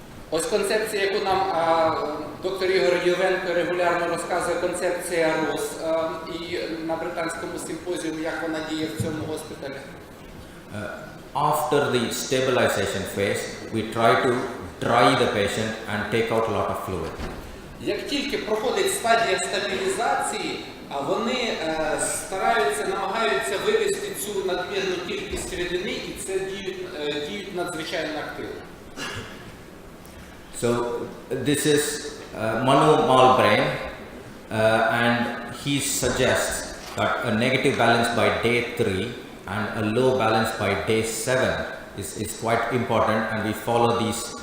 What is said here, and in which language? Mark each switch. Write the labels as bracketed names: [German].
[Ukrainian] Ось концепція, яку нам доктор Ігор Євенко регулярно розказує, концепція РОС, і на британському симпозіумі, як вона діє в цьому госпіталі. [English] After the stabilization phase, we try to dry the patient and take out a lot of fluid. [Ukrainian] Як тільки проходить стадія стабілізації, вони стараються, намагаються вивести цю надмірну кількість рідини, і це діють надзвичайно активно. [English] So this is Manu Malbrain, and he suggests that a negative balance by day 3 and a low balance by day 7 is quite important, and we follow these.